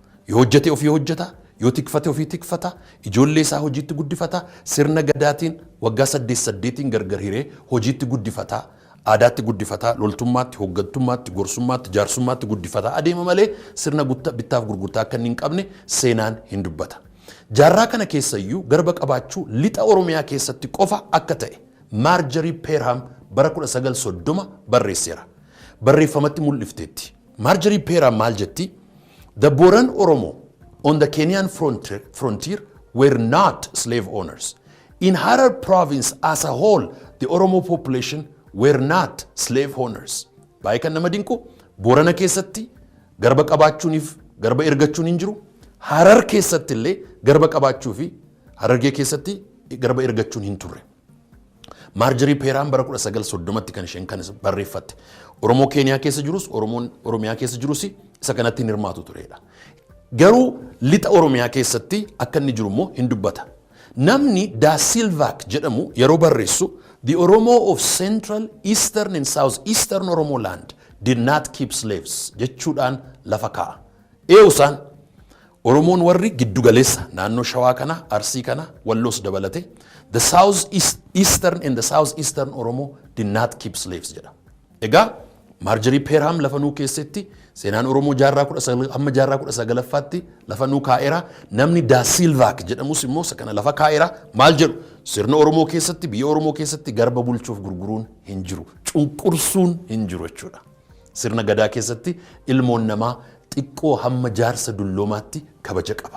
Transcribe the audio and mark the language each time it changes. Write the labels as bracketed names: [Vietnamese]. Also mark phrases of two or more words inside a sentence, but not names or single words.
[Oromo] Yoo hojjete ofii hojjeta, yoo tikfate ofii tikfata, ijoollee isaa hojiitti guddifata, sirna gadaatiin waggaa 8 gargar hiree hojiitti guddifata, aadaatti guddifata, loltummaatti, hooggantummaatti, gorsummaatti, jaarsummaatti guddifata adeema malee sirna bittaaf gurgurtaa akka hin qabne seenaan hin dubbata. Jaarraa kana keessayyuu garba qabaachuu lixa Oromiyaa keessatti qofa akka ta'e Marjorie Perham bara 1930 barreesseera. Barreeffamatti mul'ifteetti. Marjorie Perham maal jetti? [English] The Boran Oromo on the Kenyan frontier were not slave owners. In Harar province as a whole, the Oromo population were not slave owners. [Oromo] Baay'ee kan nama dinqu Boorana keessatti garba qabaachuuniif garba ergachuun hin jiru. Harar keessatti illee garba qabaachuu fi Harargee keessatti garba ergachuun hin turre. Marjorie Perham bara 1930tti kan isheen kan barreeffatte. Oromoo Keeniyaa keessa jirus Oromoon Oromiyaa keessa jirus isa kanatti hin hirmaatu turedha. Garuu lixa Oromiyaa keessatti akka inni jiru immoo hin dubbata. Namni Da Silva jedhamu yeroo barreessu [English] the Oromo of Central, Eastern and South Eastern Oromo land did not keep slaves [Oromo] jechuudhaan lafa kaa'a. Eewusaan Oromoon warri giddugaleessa naannoo Shawaa kana, Arsii kana, Walloos dabalate [English] the South Eastern and the South Eastern Oromo did not keep slaves [Oromo] jedha. Egaa Marjorie Perham lafa nuu keessatti seenaan Oromoo jaarraa 19tti lafa nuu kaa'eera. Namni Da Silva jedhamus immoo kana lafa kaa'eera. Maal jedhu? Sirna Oromoo keessatti, biyya Oromoo keessatti garba bulchuuf gurguruun hin jiru. Cunqursuun hin jiru jechuudha. Sirna gadaa keessatti ilmoon namaa xiqqoo hamma jaarsa dulloomaatti kabaja qaba.